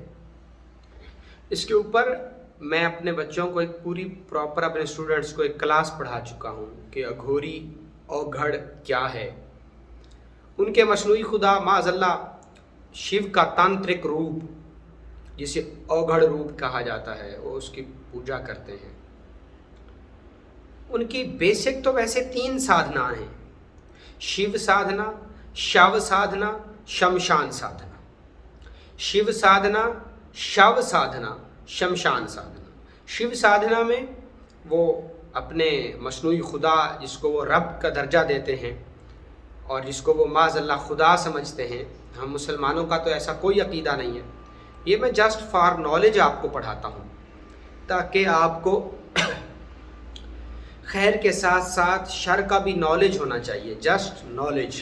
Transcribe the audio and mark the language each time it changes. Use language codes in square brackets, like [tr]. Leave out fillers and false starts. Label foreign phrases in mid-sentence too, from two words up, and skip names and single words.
[ur] اس کے اوپر میں اپنے بچوں کو ایک پوری پراپر اپنے اسٹوڈنٹس کو ایک کلاس پڑھا چکا ہوں کہ اگھوری اوگھڑ کیا ہے۔ ان کے مصنوعی خدا [ar] معاذ اللہ [ur] شیو کا تانترک روپ، جسے اوگھڑ روپ کہا جاتا ہے، وہ اس کی پوجا کرتے ہیں۔ ان کی بیسک تو ویسے 3 سادھنا ہیں: شیو سادھنا، شو سادھنا، شمشان سادھنا۔ شیو سادھنا، شو سادھنا، شمشان سادھنا۔ شیو سادھنا میں وہ اپنے مصنوعی خدا، جس کو وہ رب کا درجہ دیتے ہیں اور جس کو وہ [ar] معاذ اللہ [ur] خدا سمجھتے ہیں، ہم مسلمانوں کا تو ایسا کوئی عقیدہ نہیں ہے، یہ میں [en] just for knowledge [ur] آپ کو پڑھاتا ہوں، تاکہ آپ کو خیر کے ساتھ ساتھ شر کا بھی نالج ہونا چاہیے، [en] just knowledge.